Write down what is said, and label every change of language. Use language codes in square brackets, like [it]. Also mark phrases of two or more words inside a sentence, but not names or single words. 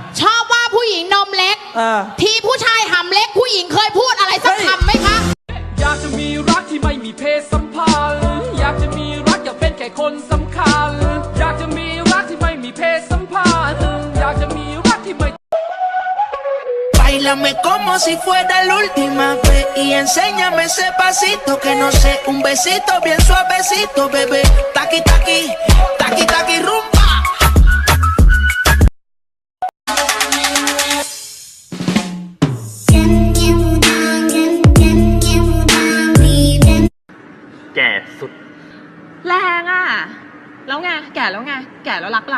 [th] ชอบว่าผู้หญิงนมเล็กที่ผู้ชายหำเล็กผู้หญิงเคยพูดอะไรสักคำไหมคะ อยากจะมีรักที่ไม่มีเพศสัมพันธ์อยากจะมีรักอยากเป็นแค่คนสำคัญอยากจะมีรักที่ไม่มีเพศสัมพันธ์อยากจะมีรักที่ไม่ [es] Báilame como si fuera la última vez y enséñame ese pasito que no sé, un besito bien suavecito, bebé. Taqui taqui, taqui taqui rumba. [th] แก่สุด แรงอ่ะแล้วไงแก่แล้วไงแก่แล้วรักล่ะ